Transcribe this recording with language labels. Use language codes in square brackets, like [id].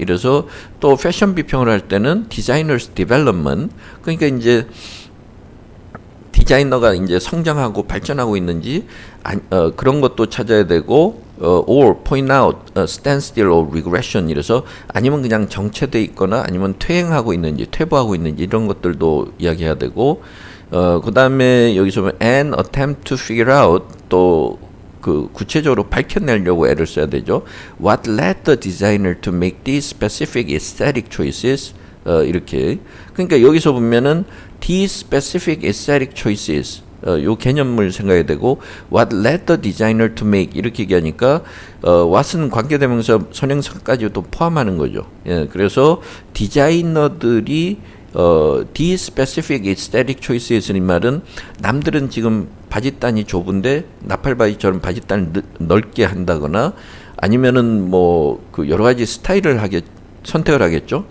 [ko] 이래서 또 패션 비평을 할 때는 [en] designers development, [ko] 그러니까 이제 디자이너가 이제 성장하고 발전하고 있는지 그런 것도 찾아야 되고, [en] or point out standstill or regression. [ko] 이래서 아니면 그냥 정체돼 있거나 아니면 퇴행하고 있는지 퇴보하고 있는지 이런 것들도 이야기해야 되고, 그 다음에 여기서 보면 [en] an attempt to figure out, [ko] 또 그 구체적으로 밝혀내려고 애를 써야 되죠. [en] What led the designer to make these specific aesthetic choices? [ko] 이렇게. 그러니까 여기서 보면은 [en] these specific aesthetic choices, [ko] 요 개념을 생각해야 되고, [en] what led the designer to make [ko] 이렇게 얘기하니까 what은 관계대명사 선행사까지도 포함하는 거죠. 예, 그래서 디자이너들이 [en] the specific aesthetic choices [ko] 이 말은 남들은 지금 바지단이 좁은데 나팔바지처럼 바지단을 넓게 한다거나, 아니면은 뭐 그 여러 가지 스타일을 선택을 하겠죠.